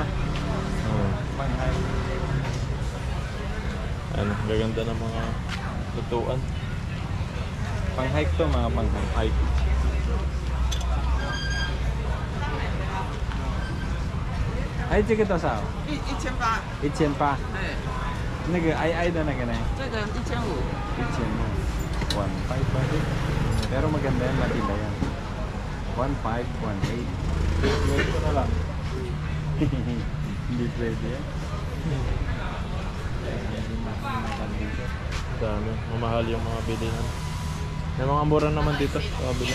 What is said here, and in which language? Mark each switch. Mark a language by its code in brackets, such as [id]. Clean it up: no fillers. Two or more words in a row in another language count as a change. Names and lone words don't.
[tl] Panghay. Ano, gaganda ng mga lutuan. Pang-hike to, mga pang-hike. Ay, [zh] 这个多少 1800。？1800。那个矮的那个呢？这个1500。 [tl] 1500。1.5 pa rin. Pero maganda yan, matibay yan. 1.5, 1.8. Ito na lang. Hindi pwede yan. Dami. Mamahal yung mga bilihan. May mga mura naman dito sa kabila.